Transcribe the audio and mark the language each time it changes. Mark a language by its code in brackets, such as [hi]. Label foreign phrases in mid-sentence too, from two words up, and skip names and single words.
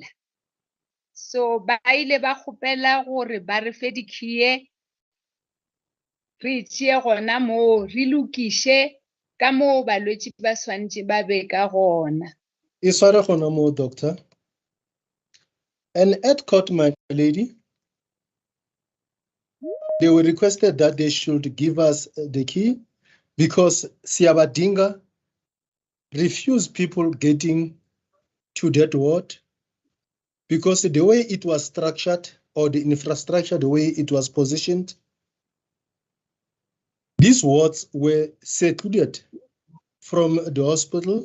[nso] So ba ile ba kgopela gore ba re fe dikhiye re tšee gona moo re lokiše ka moo balwetši ba swantše ba be ka gona. E sware gona moo, doctor. [en] And at court, my lady, they were requested that they should give us the key because Siabadinga refused people getting to that ward because the way it was structured or the infrastructure, the way it was positioned, these wards were secluded from the hospital.